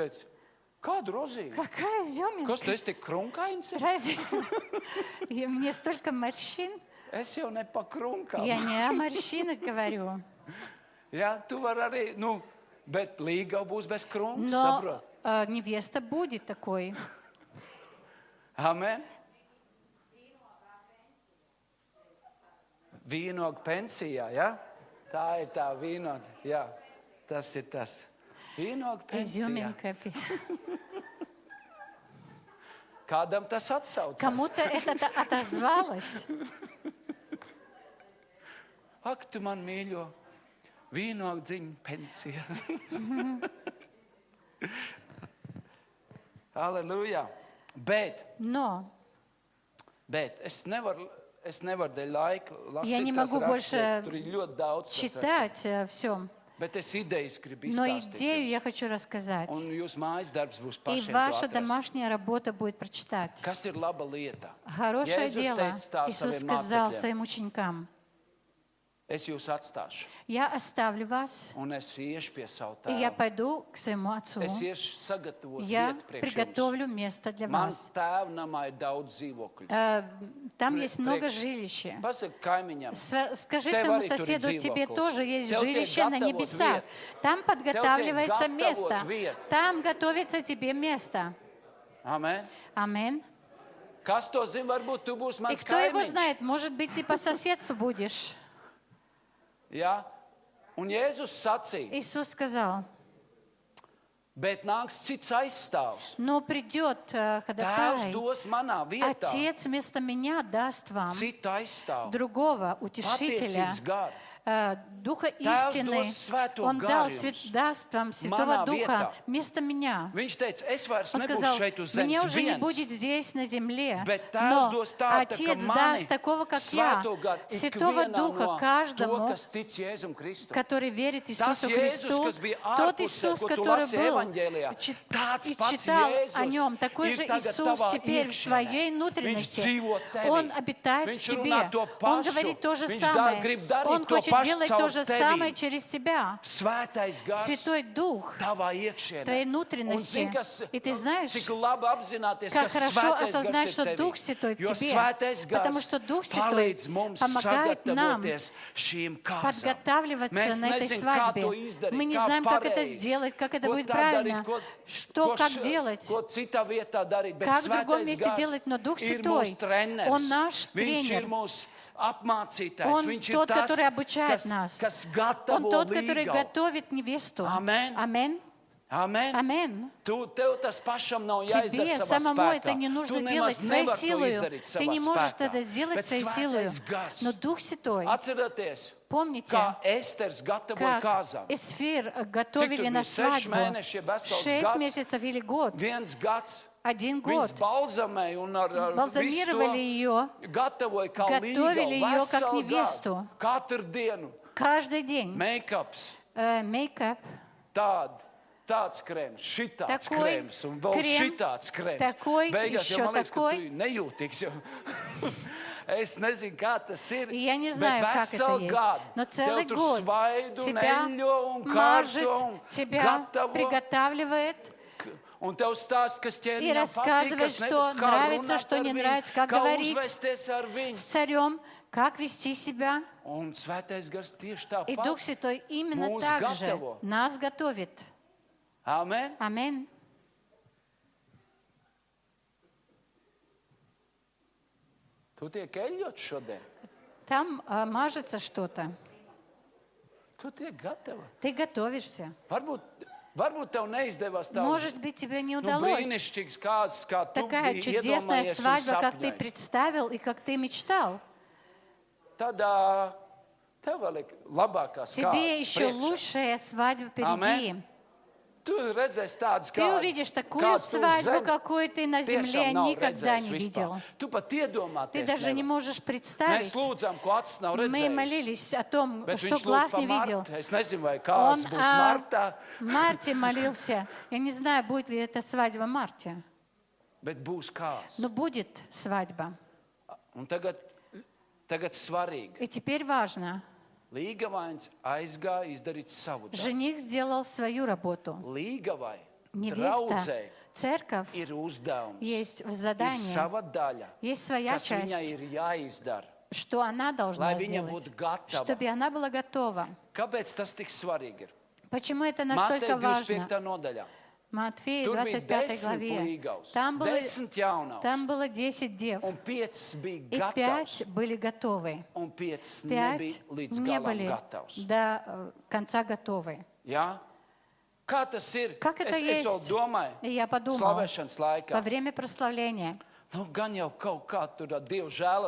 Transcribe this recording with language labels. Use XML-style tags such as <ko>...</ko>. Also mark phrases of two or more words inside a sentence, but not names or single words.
<ru>Какая изюминка? Разве? Мне столько морщин. Я не о морщинах говорю. Но невеста будет такой.</ru> <lv>Amen. Vīnogu pensijā, ja? Tā ir tā vīnoga, jā, tas ir tas. Vīnogu pensijā. Kādam tas atsaucas?</lv> <ru>Кому-то это отозвалось.</ru> <lv>Ak, tu man mīļo, vīnogu dziņu pensija. Halleluja.</lv> <ru>Но я не могу больше читать все. Но идею я хочу рассказать. И ваша домашняя работа будет прочитать. Хорошее дело, Иисус сказал своим ученикам.</ru> <lv>es jūs atstāšu.</lv> <ru>Я оставлю вас,</ru> <lv>Un es iešu pie savu</lv> <ru>и я</ru> <lv>tēvu.</lv> <ru>пойду к своему отцу.</ru> <lv>Es iešu sagatavot</lv> <ru>Я</ru> <lv>vietu priekš jums.</lv> <ru>приготовлю место для</ru> <lv>Man</lv> <ru>вас.</ru> <lv>tēva namā ir daudz dzīvokļu.</lv> <ru>Там есть много</ru> <lv>Priekš-</lv> <ru>жилища.</ru> <lv>Pasaki kaimiņam.</lv> <ru>Скажи</ru> <lv>Tev</lv> <ru>своему</ru> <lv>arī tur ir</lv> <ru>соседу, тебе</ru> <lv>dzīvoklis.</lv> <ru>тоже есть</ru> <lv>Tev tiek</lv> <ru>жилище на</ru> <lv>gatavot</lv> <ru>небесах.</ru> <lv>vieta.</lv> <ru>Там подготавливается</ru> <lv>gatavot</lv> <ru>место.</ru> <lv>vieta.</lv> <ru>Там готовится тебе место.</ru> <lv>Amen.</lv> <ru>Аминь.</ru> <lv>Kas to zina, varbūt tu būsi</lv> <ru>И</ru> <lv>mans</lv> <ru>кто его</ru> <lv>kaimiņš.</lv> <ru>знает, может быть, ты по соседству будешь.</ru> <lv>Ja? Un Jēzus sacīja,</lv> <ru>Иисус сказал,</ru> <lv>bet nāks cits aizstāvs.</lv> <ru>но придет</ru> <lv>Tēvs</lv> <ru>ходатай,</ru> <lv>dos manā vietā</lv> <ru>Отец вместо меня даст вам</ru> <lv>citu aizstāvu.</lv> <ru>другого утешителя,</ru> <lv>Patiesības garu.</lv> <ru>Духа</ru> <lv>Tēvs</lv> <ru>истины.</ru> <lv>dos svēto</lv> <ru>Он</ru> <lv>garu</lv> <ru>даст вам Святого</ru> <lv>manā</lv> <ru>Духа</ru> <lv>vietā.</lv> <ru>вместо меня.</ru> <lv>Viņš teica, es vairs</lv> <ru>Он</ru> <lv>nebūšu</lv> <ru>сказал,</ru> <lv>šeit uz</lv> <ru>мне</ru> <lv>zemes</lv> <ru>уже не</ru> <lv>viens.</lv> <ru>будет здесь, на земле,</ru> <lv>Bet Tēvs</lv> <ru>но</ru> <lv>dos tādu,</lv> <ru>Отец</ru> <lv>ka mani</lv> <ru>даст такого, как я,</ru> <lv>svēto garu</lv> <ru>Святого</ru> <lv>ikvienam</lv> <ru>Духа</ru> <lv>no to,</lv> <ru>каждому,</ru> <lv>kas tic Jēzum Kristum.</lv> <ru>который верит</ru> <lv>Tas</lv> <ru>Иисусу</ru> <lv>Jēzus,</lv> <ru>Христу,</ru> <lv>kas bija</lv> <ru>тот</ru> <lv>ārpusē,</lv> <ru>Иисус,</ru> <lv>ko tu</lv> <ru>который</ru> <lv>lasi</lv> <ru>был</ru> <lv>evaņģēlijā, tāds</lv> <ru>и</ru> <lv>pats</lv> <ru>читал</ru> <lv>Jēzus</lv> <ru>о нем, такой</ru> <lv>ir</lv> <ru>же</ru> <lv>tagad</lv> <ru>Иисус</ru> <lv>tavā</lv> <ru>теперь в</ru> <lv>iekšienē.</lv> <ru>твоей</ru> <lv>Viņš</lv> <ru>внутренности.</ru> <lv>dzīvo tevī.</lv> <ru>Он обитает в</ru> <lv>Viņš runā</lv> <ru>тебе.</ru> <lv>to</lv> <ru>Он</ru> <lv>pašu.</lv> <ru>говорит то же</ru> <lv>Viņš</lv> <ru>самое.</ru> <lv>grib darīt</lv> <ru>Он</ru> <lv>to</lv> <ru>хочет</ru> <lv>pašu</lv> <ru>делать</ru> <lv>caur</lv> <ru>то же</ru> <lv>tevi.</lv> <ru>самое через тебя.</ru> <lv>Svētais gars</lv> <ru>Святой Дух</ru> <lv>tavā iekšienē.</lv> <ru>твоей</ru> <lv>Un</lv> <ru>внутренности.</ru> <lv>zini, kas,</lv> <ru>И ты знаешь,</ru> <lv>cik labi apzināties,</lv> <ru>как</ru> <lv>ka</lv> <ru>хорошо</ru> <lv>svētais</lv> <ru>осознать,</ru> <lv>gars</lv> <ru>что</ru> <lv>ir tevī.</lv> <ru>Дух Святой в</ru> <lv>Jo</lv> <ru>тебе.</ru> <lv>svētais</lv> <ru>Потому</ru> <lv>gars</lv> <ru>что Дух Святой</ru> <lv>palīdz mums</lv> <ru>помогает нам</ru> <lv>sagatavoties šīm kāzām.</lv> <ru>подготавливаться</ru> <lv>Mēs</lv> <ru>на этой</ru> <lv>nezinām, kā</lv> <ru>свадьбе.</ru> <lv>to izdarīt,</lv> <ru>Мы не</ru> <lv>kā</lv> <ru>знаем, как это</ru> <lv>pareizi,</lv> <ru>сделать, как это</ru> <lv>ko</lv> <ru>будет</ru> <lv>tā</lv> <ru>правильно,</ru> <lv>darīt, ko-</lv> <ru>что,</ru> <lv>ko</lv> <ru>как š- делать.</ru> <lv>ko citā vietā darīt, bet</lv> <ru>Как в другом</ru> <lv>svētais</lv> <ru>месте</ru> <lv>gars</lv> <ru>делать, но Дух</ru> <lv>ir</lv> <ru>Святой,</ru> <lv>mūsu treneris.</lv> <ru>Он наш</ru> <lv>Viņš</lv> <ru>тренер.</ru> <lv>ir mūsu apmācītājs.</lv> <ru>Он</ru> <lv>Viņš ir</lv> <ru>тот,</ru> <lv>tas,</lv> <ru>который обучает</ru> <lv>kas,</lv> <ru>нас.</ru> <lv>kas</lv> <ru>Он</ru> <lv>gatavo</lv> <ru>тот, который</ru> <lv>līgavu.</lv> <ru>готовит невесту.</ru> <lv>Amen.</lv> <ru>Аминь.</ru> <lv>Amen.</lv> <ru>Аминь.</ru> <lv>Tev tas pašam nav</lv> <ru>Тебе</ru> <lv>jāizdara savā</lv> <ru>самому</ru> <lv>spēkā.</lv> <ru>это не нужно</ru> <lv>Tu</lv> <ru>делать</ru> <lv>nemaz</lv> <ru>своей</ru> <lv>nevari to</lv> <ru>силой.</ru> <lv>izdarīt</lv> <ru>Ты</ru> <lv>savā</lv> <ru>не можешь</ru> <lv>spēkā.</lv> <ru>это сделать</ru> <lv>Bet</lv> <ru>своей силой.</ru> <lv>svētais gars.</lv> <ru>Но Дух Святой,</ru> <lv>Atcerieties,</lv> <ru>помните,</ru> <lv>kā Esters gatavoja</lv> <ru>как</ru> <lv>kāzām.</lv> <ru>Эсфир готовили</ru> <lv>tur</lv> <ru>на</ru> <lv>bija? 6</lv> <ru>свадьбу.</ru> <lv>mēneši, jeb vesels</lv> <ru>6</ru> <lv>gads?</lv> <ru>месяцев или год.</ru> <lv>1 gads.</lv> <ru>Один год.</ru> <lv>Viņas balzamēja un ar</lv> <ru>Балзамировали ее</ru> <lv>gatavoja kā</lv> <ru>Готовили</ru> <lv>līgavu,</lv> <ru>ее как</ru> <lv>veselu</lv> <ru>невесту.</ru> <lv>gadu. Katru dienu.</lv> <ru>каждый день.</ru> <lv>Make-ups,</lv> <ru>Мейкап.</ru> <lv>tāds krēms, šitāds</lv> <ru>Такой</ru> <lv>krēms un vēl</lv> <ru>крем,</ru> <lv>šitāds krēms.</lv> <ru>такой,</ru> <lv>Beigās</lv> <ru>еще</ru> <lv>jau man liekas, ka</lv> <ru>такой.</ru> <lv>tu nejūtīgs. Jau. Es nezinu, kā tas ir.</lv> <ru>И я не</ru> <lv>bet</lv> <ru>знаю, как это</ru> <lv>veselu</lv> <ru>есть.</ru> <lv>gadu</lv> <ru>Но целый</ru> <lv>tev tur</lv> <ru>год</ru> <lv>svaidu un</lv> <ru>тебя</ru> <lv>eļļo un</lv> <ru>мажет,</ru> <lv>kārto un</lv> <ru>тебя</ru> <lv>gatavo.</lv> <ru>приготавливает</ru> <lv>Un tev stāst, kas</lv> <ru>и</ru> <lv>ķēniņam patīk,</lv> <ru>рассказывает,</ru> <lv>kas</lv> <ru>что</ru> <lv>nepatīk, kā</lv> <ru>нравится,</ru> <lv>runāt</lv> <ru>что</ru> <lv>ar</lv> <ru>не</ru> <lv>viņu,</lv> <ru>нравится, как</ru> <lv>kā</lv> <ru>говорить</ru> <lv>uzvesties ar</lv> <ru>с</ru> <lv>viņu.</lv> <ru>царем, как вести себя.</ru> <lv>Un svētais gars tieši</lv> <ru>И Дух</ru> <lv>tāpat.</lv> <ru>Святой именно</ru> <lv>Mūs</lv> <ru>так же</ru> <lv>gatavo.</lv> <ru>нас готовит.</ru> <lv>Amen.</lv> <ru>Аминь.</ru> <lv>Tu tiek eļļot šodien.</lv> <ru>Там мажется что-то.</ru> <lv>Tu tiek gatava.</lv> <ru>Ты готовишься.</ru> <lv>Varbūt tev neizdevās tāds</lv> <ru>Может быть, тебе не удалось.</ru> <lv>brīnišķīgs kāds, kā tu</lv> <ru>Такая</ru> <lv>biji</lv> <ru>чудесная</ru> <lv>iedomājies un</lv> <ru>свадьба, как ты</ru> <lv>sapņojies.</lv> <ru>представил и как ты мечтал.</ru> <lv>Tad tev vēl ir labākās</lv> <ru>Тебе</ru> <lv>kārtas</lv> <ru>еще</ru> <lv>priekšā.</lv> <ru>лучшая свадьба впереди.</ru> <lv>Tu redzēsi tādas</lv> <ru>Ты увидишь такую свадьбу, какую ты на земле никогда не видел.</ru> <lv>Tu pat</lv> <ru>Ты</ru> <lv>iedomāties</lv> <ru>даже не</ru> <lv>nevari.</lv> <ru>можешь</ru> <lv>Mēs</lv> <ru>представить.</ru> <lv>lūdzām, ko acis nav</lv> <ru>Мы</ru> <lv>redzējis.</lv> <ru>молились о том,</ru> <lv>Bet</lv> <ru>что</ru> <lv>viņš lūdz</lv> <ru>глаз</ru> <lv>par</lv> <ru>не видел.</ru> <lv>Martu. Es nezinu, vai</lv> <ru>Он</ru> <lv>kāds būs</lv> <ru>о</ru> <lv>martā,</lv> <ru>Марте молился. Я не знаю, будет ли это свадьба в марте.</ru> <lv>bet būs kāds.</lv> <ru>Но будет свадьба.</ru> <lv>Un tagad svarīgi.</lv> <ru>И теперь важно.</ru> <lv>Līgavains aizgāja izdarīt savu darbu.</lv> <ru>Жених сделал свою работу.</ru> <lv>Līgavai,</lv> <ru>Невеста,</ru> <lv>draudzei,</lv> <ru>церковь,</ru> <lv>ir uzdevums.</lv> <ru>есть</ru> <lv>Ir</lv> <ru>задание,</ru> <lv>sava daļa,</lv> <ru>есть своя</ru> <lv>kas viņai</lv> <ru>часть,</ru> <lv>ir jāizdara.</lv> <ru>что она должна</ru> <lv>Lai viņa</lv> <ru>сделать,</ru> <lv>būtu gatava.</lv> <ru>чтобы она была готова.</ru> <lv>Kāpēc tas tik svarīgi ir?</lv> <ru>Почему это</ru> <lv>Mateja</lv> <ru>настолько важно?</ru> <lv>25. nodaļā.</lv> <ru>Матфея,</ru> <lv>Tur bija</lv> <ru>25</ru> <lv>10</lv> <ru>главе.</ru> <lv>līgavs,</lv> <ru>Там</ru> <lv>10 jaunavs,</lv> <ru>было 10 дев,</ru> <lv>un 5 bija</lv> <ru>и</ru> <lv>gatavs,</lv> <ru>5 были готовы.</ru> <lv>un 5</lv> <ru>5</ru> <lv>nebija līdz</lv> <ru>не</ru> <lv>galam</lv> <ru>были</ru> <lv>gatavs.</lv> <ru>до конца готовы.</ru> <lv>Ja? Kā tas ir?</lv> <ru>Как это</ru> <lv>es vēl</lv> <ru>есть?</ru> <lv>domāju,</lv> <ru>И я подумал,</ru> <lv>slavēšanas laikā.</lv> <ru>во время прославления,</ru> <lv>Nu, gan jau kaut kā tur ar Dievu žēlastību</lv>